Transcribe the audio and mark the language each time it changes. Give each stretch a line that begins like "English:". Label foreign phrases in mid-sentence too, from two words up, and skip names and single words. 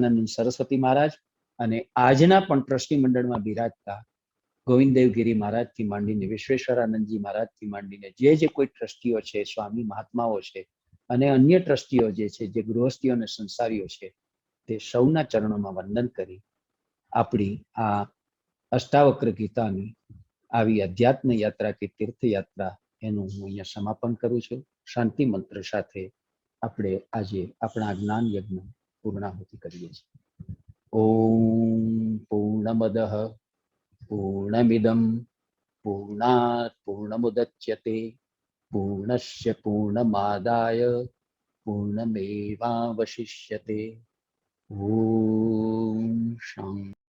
Gujarati: સરસ્વતી મહારાજ, અને આજના પણ ટ્રસ્ટી મંડળમાં બિરાજતા ગોવિંદદેવગીરી મહારાજથી માંડીને વિશ્વેશ્વરાનંદજી મહારાજથી માંડીને જે કોઈ ટ્રસ્ટીઓ છે, સ્વામી મહાત્માઓ છે અને અન્ય ટ્રસ્ટીઓ જે છે, જે ગૃહસ્થીઓ અને સંસારીઓ છે, તે સૌના ચરણોમાં વંદન કરી આપણી આ અષ્ટાવક્ર ગીતાની આવી અધ્યાત્મ યાત્રા કે તીર્થયાત્રા એનું હું અહીંયા સમાપન કરું છું. શાંતિ મંત્ર સાથે આપણે આજે આપણા જ્ઞાન યજ્ઞ પૂર્ણાહુતિ કરીએ છીએ.
Sanskrit: ઓમ પૂર્ણમદઃ પૂર્ણમિદં પૂર્ણાત પૂર્ણમુદચ્યતે પૂર્ણસ્ય પૂર્ણમાદાય પૂર્ણમેવાવશિષ્યતે. ઓમ શાંતિ.